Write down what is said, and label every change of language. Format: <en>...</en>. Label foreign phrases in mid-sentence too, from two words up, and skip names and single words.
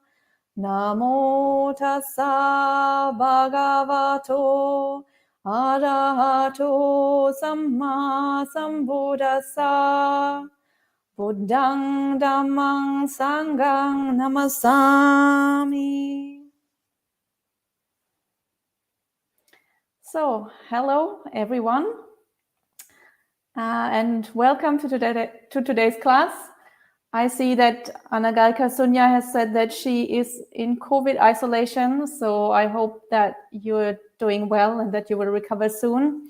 <pi>Namo Tassa Bhagavato Arahato Samma Sambuddhassa. Buddhang Dhammang Sanghang Namasami.</pi> <en>So, hello everyone, and welcome to today's class. I see that Anagalika Sunya has said that she is in COVID isolation, so I hope that you're doing well and that you will recover soon.</en>